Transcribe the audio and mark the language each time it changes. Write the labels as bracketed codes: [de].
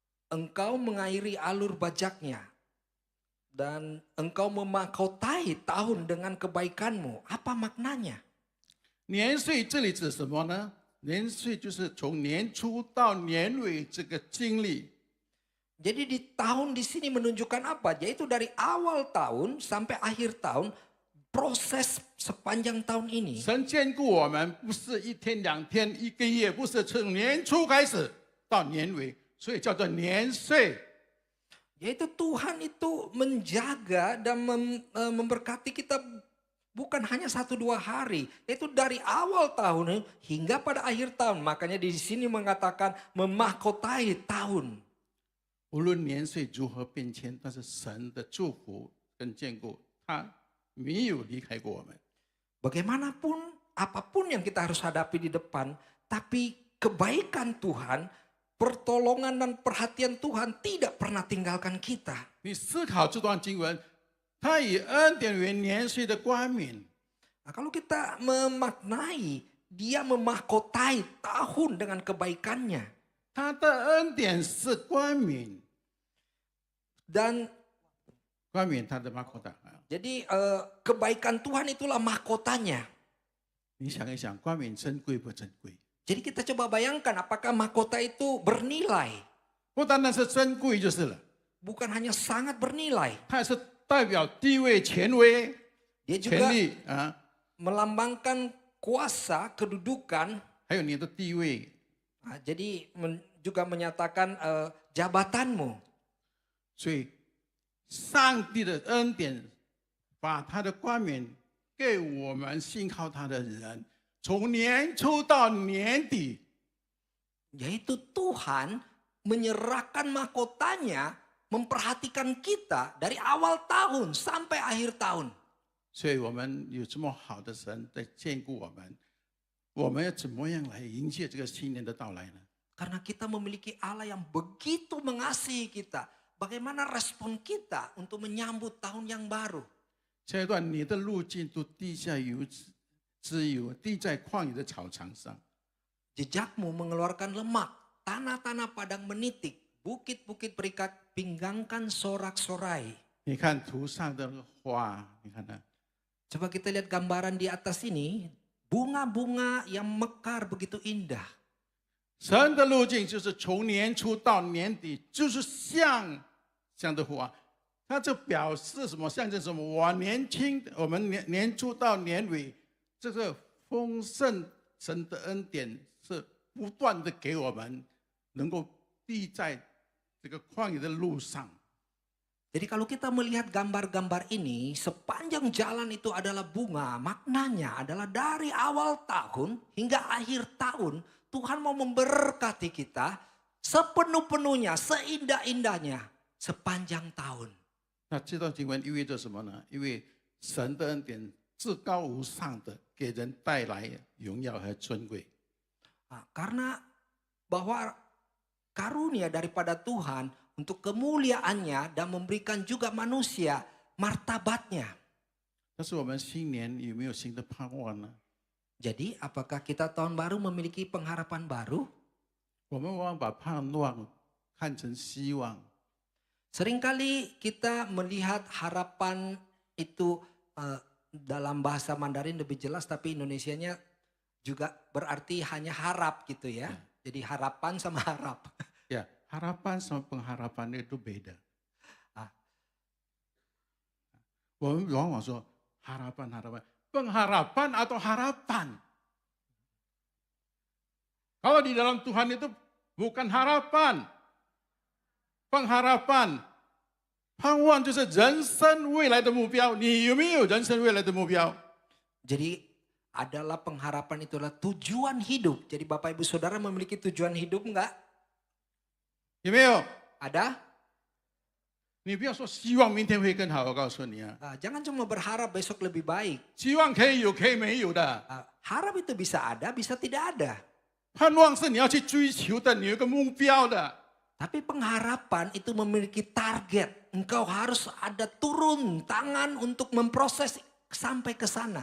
[id] engkau mengairi alur bajaknya dan engkau memahkotai tahun dengan kebaikanmu. Apa maknanya? [zh] 年岁这里指什么呢？年岁就是从年初到年尾这个经历。 [id] Jadi di tahun di sini menunjukkan apa? Yaitu dari awal tahun sampai akhir tahun, proses sepanjang tahun ini. [zh] 神眷顾我们，不是一天两天一个月，不是从年初开始到年尾，所以叫做年岁。 [id] Yaitu Tuhan itu menjaga dan memberkati kita bukan hanya 1-2 hari. Yaitu dari awal tahun hingga pada akhir tahun. Makanya di sini mengatakan memahkotai tahun. [zh] 无论年岁如何变迁，但是神的祝福跟眷顾，他没有离开过我们。 [id] Bagaimanapun, apapun yang kita harus hadapi di depan, tapi kebaikan Tuhan, pertolongan dan perhatian Tuhan tidak pernah tinggalkan kita. [zh] 你思考这段经文，他以恩典为年岁的冠冕。 [id] Nah, kalau kita memaknai, dia memahkotai tahun dengan kebaikannya. [zh] 他的恩典是冠冕， [id] Dan [zh] 冠冕他的马口达。 [id] jadi kebaikan Tuhan itulah mahkotanya. [zh] 你想一想，冠冕珍贵不珍贵？ [id] Jadi kita coba bayangkan apakah mahkota itu bernilai. [zh] 不单单是珍贵就是了， [id] Bukan hanya sangat bernilai. [zh] 它也是代表地位、权威、 [id] Dia [zh] 权 [id] juga [zh] 力啊， [id] melambangkan kuasa, kedudukan. [zh] 还有你的地位。 [id] Nah, jadi juga menyatakan jabatanmu. [zh] 所以，上帝的恩典把他的冠冕给我们信靠他的人，从年初到年底， [id] Yaitu Tuhan menyerahkan mahkotanya, memperhatikan kita dari awal tahun sampai akhir tahun. [zh] 所以我们有这么好的神在眷顾我们，我们要怎么样来迎接这个新年的到来呢？ [id] Karena kita memiliki Allah yang begitu mengasihi kita. Bagaimana respon kita untuk menyambut tahun yang baru? [zh] 这一段你的路径都滴下油之油，滴在旷野的草场上。 [id] Jejakmu mengeluarkan lemak, tanah-tanah padang menitik, bukit-bukit berikat, pinggangkan sorak-sorai. [zh] 你看图上的花，你看它， [id] Coba kita lihat gambaran di atas ini, bunga-bunga yang mekar begitu indah. [zh] 神的路径就是从年初到年底，就是像这样的花，它就表示什么？象征什么？我们年初到年尾，这个丰盛神的恩典是不断的给我们，能够滴在这个旷野的路上。 [id] Jadi kalau kita melihat gambar-gambar ini, sepanjang jalan itu adalah bunga, maknanya adalah dari awal tahun hingga akhir tahun, Tuhan mau memberkati kita sepenuh-penuhnya, seindah-indahnya sepanjang tahun. [zh] 那这段经文意味着什么呢？因为神的恩典至高无上的，给人带来荣耀和尊贵。 [id] Nah, karena bahwa karunia daripada Tuhan untuk kemuliaannya dan memberikan juga manusia martabatnya. [zh] 但是我们新年有没有新的盼望呢？ [id] Jadi apakah kita tahun baru memiliki pengharapan baru? [zh] 我们往往把盼望看成希望， [id] Seringkali kita melihat harapan itu dalam bahasa Mandarin lebih jelas, tapi Indonesianya juga berarti hanya harap gitu ya. Jadi harapan sama harap. ya harapan sama pengharapan itu beda. 我们往往说 harapan, pengharapan atau harapan. Kalau di dalam Tuhan itu bukan harapan, pengharapan, [zh] 盼望就是人生未来的目标。你有没有人生未来的目标？ [id] Jadi adalah pengharapan itulah tujuan hidup. Jadi Bapak Ibu Saudara memiliki tujuan hidup enggak? [zh] 有没有？ [id] Ada? [zh] 你不要说希望明天会更好，我告诉你啊， [id] Jangan cuma berharap besok lebih baik. [zh] 希望可以有，可以没有的。 [id] Harap itu bisa ada, bisa tidak ada. [zh] 盼望是你要去追求的，你有一个目标的。 [id] Tapi pengharapan itu memiliki target. Engkau harus ada turun tangan untuk memproses sampai ke sana.